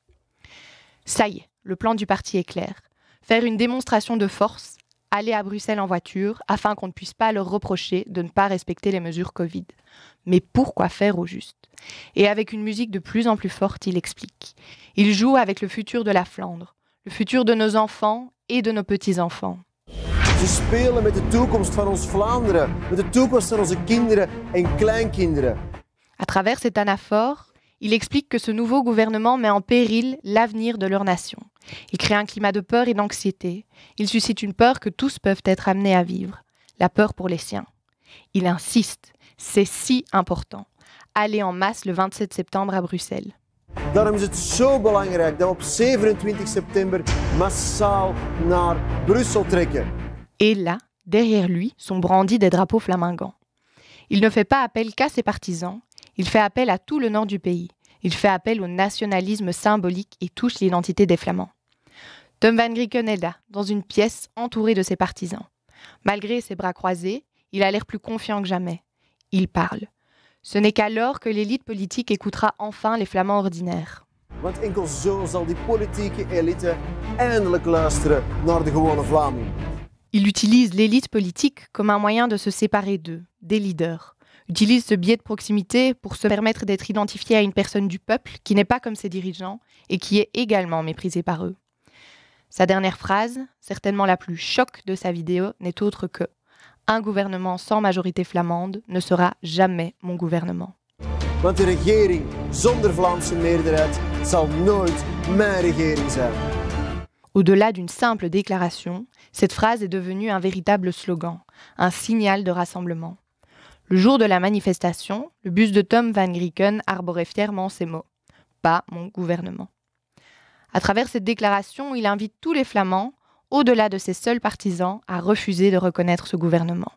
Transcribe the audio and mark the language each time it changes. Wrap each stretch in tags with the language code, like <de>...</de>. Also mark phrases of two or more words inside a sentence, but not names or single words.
<fr>Ça y est, le plan du parti est clair. Faire une démonstration de force, aller à Bruxelles en voiture afin qu'on ne puisse pas leur reprocher de ne pas respecter les mesures Covid. Mais pourquoi faire au juste? Et avec une musique de plus en plus forte, il explique. Il joue avec le futur de la Flandre, le futur de nos enfants et de nos petits-enfants.</fr> <nl>Ze spelen met de toekomst van ons Vlaanderen, met de toekomst van onze kinderen en kleinkinderen.</nl> <fr>À travers cet anaphore, il explique que ce nouveau gouvernement met en péril l'avenir de leur nation. Il crée un climat de peur et d'anxiété. Il suscite une peur que tous peuvent être amenés à vivre, la peur pour les siens. Il insiste, c'est si important. Allez en masse le 27 septembre à Bruxelles.</fr> <nl>Daarom is het zo belangrijk dat we op 27 september massaal naar Brussel trekken.</nl> <fr>Et là, derrière lui, sont brandis des drapeaux flamingants. Il ne fait pas appel qu'à ses partisans, il fait appel à tout le nord du pays. Il fait appel au nationalisme symbolique et touche l'identité des Flamands. Tom Van Grieken est là, dans une pièce entourée de ses partisans. Malgré ses bras croisés, il a l'air plus confiant que jamais. Il parle. Ce n'est qu'alors que l'élite politique écoutera enfin les Flamands ordinaires.</fr> <nl>Want enkel zo zal die politieke elite eindelijk luisteren naar de gewone Vlaming.</nl> <fr>Il utilise l'élite politique comme un moyen de se séparer d'eux, des leaders. Utilise ce biais de proximité pour se permettre d'être identifié à une personne du peuple qui n'est pas comme ses dirigeants et qui est également méprisée par eux. Sa dernière phrase, certainement la plus choc de sa vidéo, n'est autre que « Un gouvernement sans majorité flamande ne sera jamais mon gouvernement ».</fr> <nl>Want de regering zonder Vlaamse meerderheid zal nooit mijn regering zijn.</nl> <fr>Au-delà d'une simple déclaration, cette phrase est devenue un véritable slogan, un signal de rassemblement. Le jour de la manifestation, le bus de Tom Van Grieken arborait fièrement ces mots « Pas mon gouvernement ». À travers cette déclaration, il invite tous les Flamands, au-delà de ses seuls partisans, à refuser de reconnaître ce gouvernement.</fr>